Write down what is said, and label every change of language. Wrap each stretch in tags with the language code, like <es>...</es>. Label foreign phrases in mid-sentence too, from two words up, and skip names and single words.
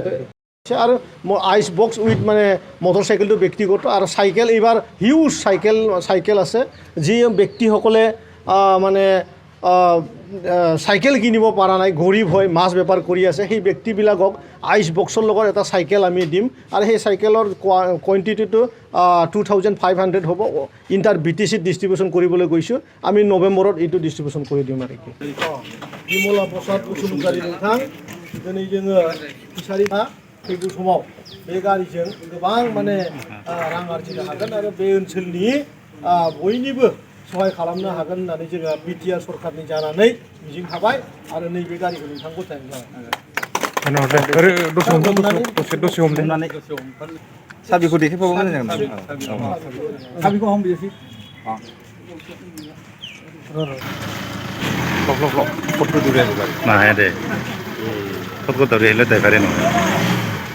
<as>আৰু আইচ বক্স উইথ মানে মটৰচাইকেলটো ব্যক্তিগত আৰু চাইকেল এইবাৰ হিউজ চাইকেল আছে, যি ব্যক্তিসকলে মানে চাইকেল কিনিব পৰা নাই, গৰীব হৈ মাছ বেপাৰ কৰি আছে, সেই ব্যক্তিবিলাকক আইচ বক্সৰ লগত এটা চাইকেল আমি দিম আৰু সেই চাইকেলৰ কোৱাণ্টিটিটো 2500 হ'ব। ইণ্টাৰ BTCত ডিষ্ট্ৰিবিউশ্যন কৰিবলৈ গৈছোঁ, আমি নৱেম্বৰত এইটো ডিষ্ট্ৰিবিউশ্যন কৰি দিম আৰু কি।</as> <brx>বিমলা প্ৰসাদ বসুমतारी नोंथां, दिनै जोङो फिसारि ना फैगौ समाव बे गारिजों गोबां माने रां आरजिनो हागोन आरो बे ओनसोलनि बयनिबो सहाय खालामनो हागोन होननानै जोङो बिटिआर सरकारनि जानानै मिजिं थाबाय आरो नैबे गारिखौ नोंथां गथायनाय जाबाय। साबिखौ देखायबाबो मोजां जागोन। साबिखौ हम बेसि</brx> <hi>फटो दे ना है दे फटो तो ले लेते हैं</hi>